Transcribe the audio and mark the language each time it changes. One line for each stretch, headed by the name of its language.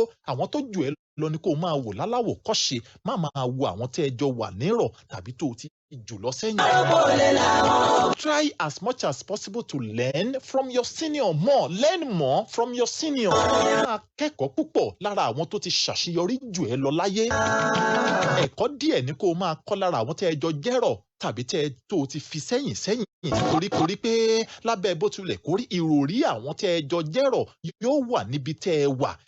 Yoruba: Àwọn tó jù ẹ́ lọ ni kó máa wò láláwò kọ́ṣe, má máa wo àwọn tẹ́ ẹ jọ wà nírọ̀ tàbí tó ti jù lọ sẹ́yìn.
English: Try as much as possible to learn from your senior more. Learn more from your senior.
Yoruba: Máa kẹ́kọ̀ọ́ púpọ̀ lára àwọn tó ti ṣàṣeyọrí jù ẹ́ lọ láyé. Ẹ̀kọ́ díẹ̀ ni kó máa kọ́ lára àwọn tẹ́ ẹ jọ jẹ́rọ̀ tàbí tẹ́ ẹ tó ti fi sẹ́yìn torí pé lábẹ́ bó tilẹ̀ kórí ìròrí àwọn tẹ́ ẹ jọ jẹ́rọ̀ yóò wà níbi tẹ́ ẹ wà.